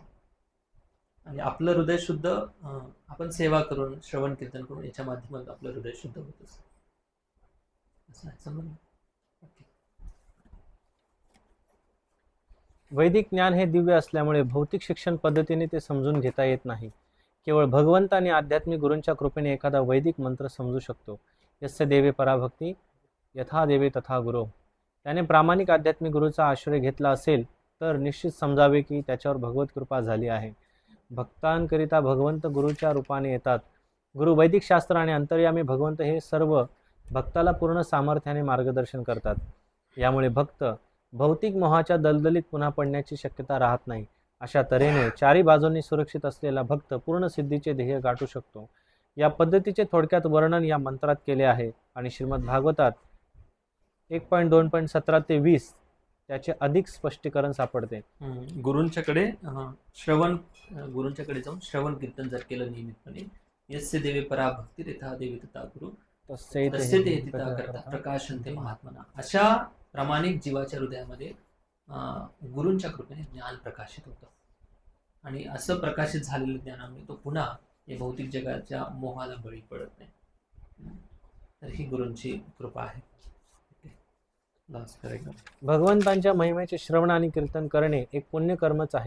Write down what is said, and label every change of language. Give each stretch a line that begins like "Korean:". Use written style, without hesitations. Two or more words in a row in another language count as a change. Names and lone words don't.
Marathi: आणि आपलं हृदय शुद्ध आपण सेवा करून, श्रवण कीर्तन करून, याच्या माध्यमातून आपलं हृदय शुद्ध होत असतं. असं आहे, समजलं? वैदिक ज्ञान हे दिव्य असल्यामुळे भौतिक शिक्षण पद्धतीने ते समजून घेता येत नाही. केवळ भगवंत आणि आध्यात्मिक गुरूंच्या कृपेने एखादा वैदिक मंत्र समजू शकतो.
Sanskrit: यस्य देवे पराभक्ती यथा देवे तथा गुरो.
Marathi: त्याने प्रामाणिक आध्यात्मिक गुरूचा आश्रय घेतला असेल तर निश्चित समजावे की त्याच्यावर भगवत कृपा झाली आहे. भक्तांकरिता भगवंत गुरूच्या रूपाने येतात. गुरु वैदिक शास्त्र आणि अंतर्यामी भगवंत हे सर्व भक्ताला पूर्ण सामर्थ्याने मार्गदर्शन करतात. यामुळे भक्त भौतिक मोहाच्या दलदलीत पुन्हा पडण्याची शक्यता राहत नाही. अशा तऱ्हेने चारी बाजूंनी सुरक्षित असलेला भक्त पूर्ण सिद्धीचे ध्येय गाठू शकतो. या पद्धतीचे थोडक्यात वर्णन या मंत्रात केले आहे आणि श्रीमद भागवतात 1.2.17 ते 20 त्याचे अधिक स्पष्टीकरण सापडते. गुरूंच्याकडे गुरूंच्याकडे जाऊन श्रवण कीर्तन जर केलं नियमितपणे,
Sanskrit: यस्य देवे परा भक्ती यथा देवे तथा गुरु तस्य ते तिथा करता प्रकाशन्ते महात्मना.
Marathi: अशा प्रामाणिक जीवाच्या हृदयामध्ये गुरूंच्या कृपेने ज्ञान प्रकाशित होतं, आणि असं प्रकाशित झालेलं ज्ञानामुळे तो पुन्हा या भौतिक जगाच्या मोहाला बळी पडत नाही. तर ही गुरूंची कृपा आहे. भगवंतांच्या महिमेचे श्रवण आणि कीर्तन करणे एक पुण्यकर्मच आहे.